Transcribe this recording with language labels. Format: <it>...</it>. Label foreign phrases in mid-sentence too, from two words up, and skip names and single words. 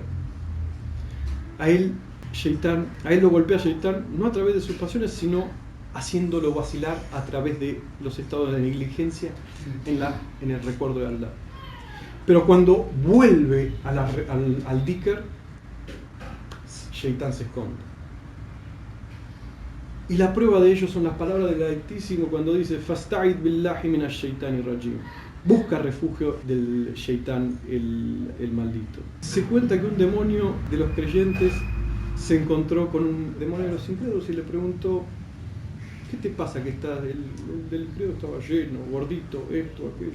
<es>A él lo golpea Shaitán no a través de sus pasiones, sino haciéndolo vacilar a través de los estados de negligencia en el recuerdo de Allah. Pero cuando vuelve al dhikr, Shaitán se esconde. Y la prueba de ello son las palabras del Altísimo cuando dice</es> <ar>فاستعذ بالله من الشيطان الرجيم.</ar> <es>Busca refugio del Shaitán, el maldito. Se cuenta que un demonio de los creyentes se encontró con un demonio de los incrédulos y le preguntó: ¿qué te pasa que estás? El del incrédulo estaba lleno, gordito, esto, aquello.</es>